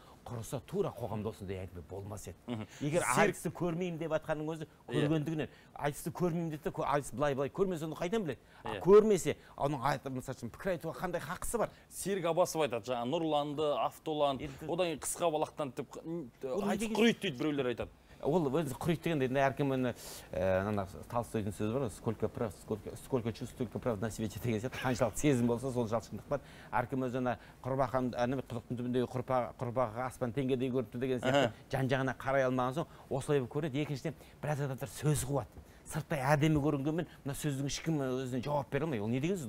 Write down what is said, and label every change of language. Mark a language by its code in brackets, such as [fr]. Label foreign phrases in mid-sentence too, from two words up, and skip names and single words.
[kk] Құрыса тура қоғамда осындай әңгіме болмас еді. Егер айтысты көрмеймін деп атқанның өзі көргендігінен, айтысты көрмеймін деді, айтыс былай көрмесе оны қайдан біледі? Көрмесе, оның мысал үшін пікір айтуға қандай хақысы бар? Серік Абасов айтады, жаңа Нұрланды, Автолан, одан кейін қысқа балақтан айтыс құриды дейді біреулер айтады. Ол өзі құриды дегенде әркім оны Толстойдың сөзі бар, [ru] сколько чувств, столько прав на свете [kk] деген сияқты, қаншалық сезім болса сол жалшындық бар. Әркім өзі құрбақан құдықтың түбіндегі құрбаға аспан теңгедей көріпті деген сияқты жан-жағына қарай алмаған соң осылай көреді. Екіншіден біраз адамдар сөз қуады. Сырттай әдемі көрінгенмен мына сөздің ешкім өзіне жауап бере алмайды. Ол не деген сөз?